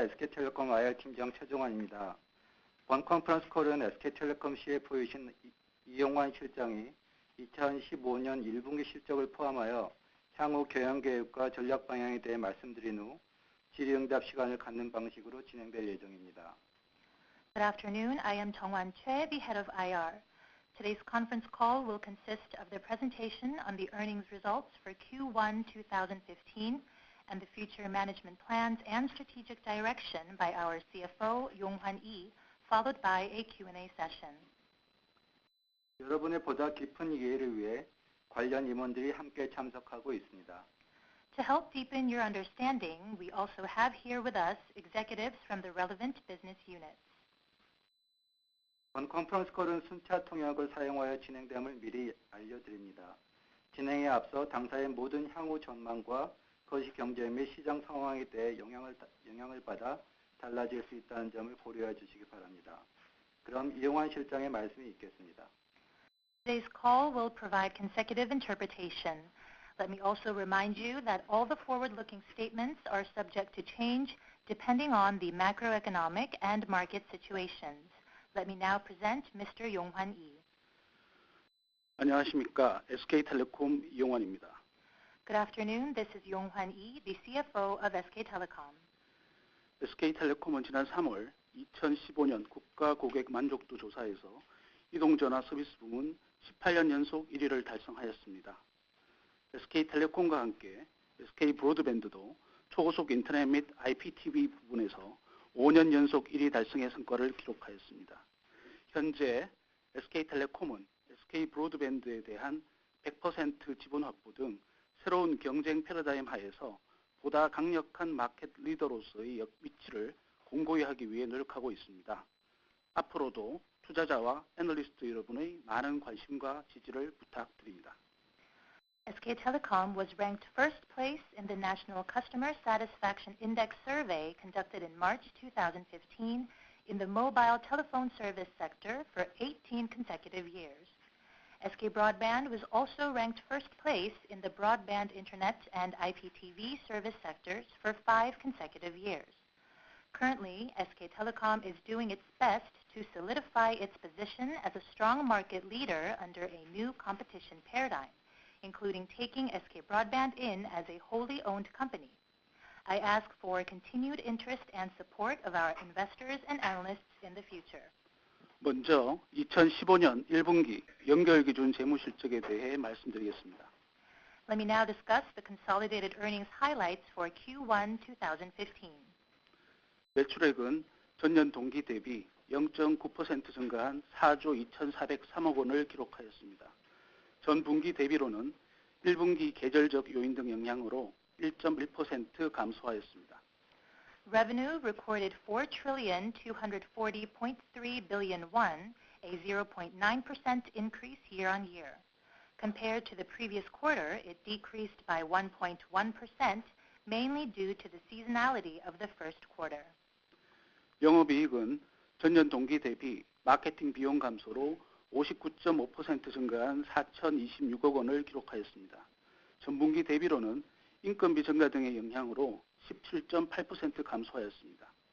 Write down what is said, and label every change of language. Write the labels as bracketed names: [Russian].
[Korean] SK텔레콤 IR팀장 최종환입니다. 본 컨퍼런스 콜은 SK텔레콤 CFO이신 이용환 실장이 2015년 1분기 실적을 포함하여 향후 경영계획과 전략 방향에 대해 말씀드린 후 질의응답 시간을 갖는 방식으로 진행될 예정입니다. [English] Good afternoon. I am Jeongwan Choi, the head of IR. Today's conference call will consist of the presentation on the earnings results for Q1 2015 and the future management plans and strategic direction by our CFO, Yong-hwan Lee, followed by a Q&A session. [Korean] 여러분의 보다 깊은 이해를 위해 관련 임원들이 함께 참석하고 있습니다. [English] To help deepen your understanding, we also have here with us executives from the relevant business units. [Korean] 본 컨퍼런스 콜은 순차 통역을 사용하여 진행됨을 미리 알려드립니다. 진행에 앞서 당사의 모든 향후 전망과 거시경제 및 시장 상황에 대해 영향을 받아 달라질 수 있다는 점을 고려해 주시기 바랍니다. 그럼 이용환 실장의 말씀이 있겠습니다. [English] Today's call will provide consecutive interpretation. Let me also remind you that all the forward-looking statements are subject to change depending on the macroeconomic and market situations. Let me now present Mr. Yong-hwan Lee. [Korean] 안녕하십니까. SK텔레콤 이용환입니다. [English] Good afternoon. This is Yong-hwan Lee, the CFO of SK Telecom. [Korean] SK텔레콤은 지난 3월 2015년 국가 고객 만족도 조사에서 이동전화 서비스 부문 18년 연속 1위를 달성하였습니다. SK텔레콤과 함께 SK 브로드밴드도 초고속 인터넷 및 IPTV 부분에서 5년 연속 1위 달성의 성과를 기록하였습니다. 현재 SK텔레콤은 SK 브로드밴드에 대한 100% 지분 확보 등 새로운 경쟁 패러다임 하에서 보다 강력한 마켓 리더로서의 위치를 공고히 하기 위해 노력하고 있습니다. 앞으로도 투자자와 애널리스트 여러분의 많은 관심과 지지를 부탁드립니다. [English] SK Telecom was ranked first place in the National Customer Satisfaction Index survey conducted in March 2015 in the mobile telephone service sector for 18 consecutive years. SK Broadband was also ranked first place in the broadband internet and IPTV service sectors for 5 consecutive years. Currently, SK Telecom is doing its best to solidify its position as a strong market leader under a new competition paradigm, including taking SK Broadband in as a wholly owned company. I ask for continued interest and support of our investors and analysts in the future. [Korean] 먼저 2015년 1분기 연결기준 재무실적에 대해 말씀드리겠습니다. [English] Let me now discuss the consolidated earnings highlights for Q1 2015. [Korean] 매출액은 전년 동기 대비 0.9% 증가한 4조 2,403억 원을 기록하였습니다. 전 분기 대비로는 1분기 계절적 요인 등 영향으로 1.1% 감소하였습니다. [English] Revenue recorded 4,240.3 billion won, a 0.9% increase year-on-year. Compared to the previous quarter, it decreased by 1.1%, mainly due to the seasonality of the first quarter. [Korean] 영업이익은 전년 동기 대비 마케팅 비용 감소로 59.5% 증가한 4,026억 원을 기록하였습니다. 전분기 대비로는 인건비 증가 등의 영향으로 17.8% 감소하였습니다.